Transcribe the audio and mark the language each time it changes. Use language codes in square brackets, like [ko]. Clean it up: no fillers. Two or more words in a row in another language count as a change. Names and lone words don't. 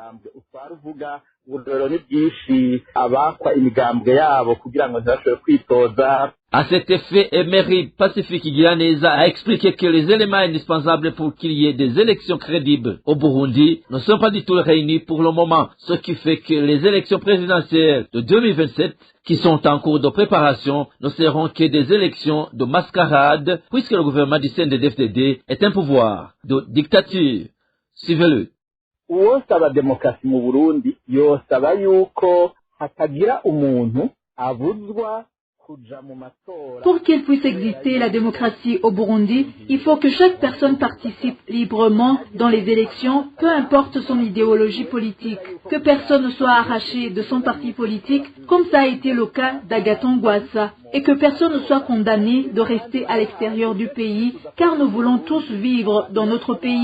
[fr] À cet effet, Emery Pacifique Guyaneza a expliqué que les éléments indispensables pour qu'il y ait des élections crédibles au Burundi ne sont pas du tout réunis pour le moment, ce qui fait que les élections présidentielles de 2027, qui sont en cours de préparation, ne seront que des élections de mascarade, puisque le gouvernement du CNDD-FDD est un pouvoir de dictature. Suivez-le. [rn] Uwosaba demokrasi mu Burundi yosaba yuko hatagira umuntu abuzwa. [fr] Pour qu'il puisse exister la démocratie au Burundi, il faut que chaque personne participe librement dans les élections, peu importe son idéologie politique. Que personne ne soit arraché de son parti politique, comme ça a été le cas d'Agathon Rwasa, et que personne ne soit condamné de rester à l'extérieur du pays, car nous voulons tous vivre dans notre pays.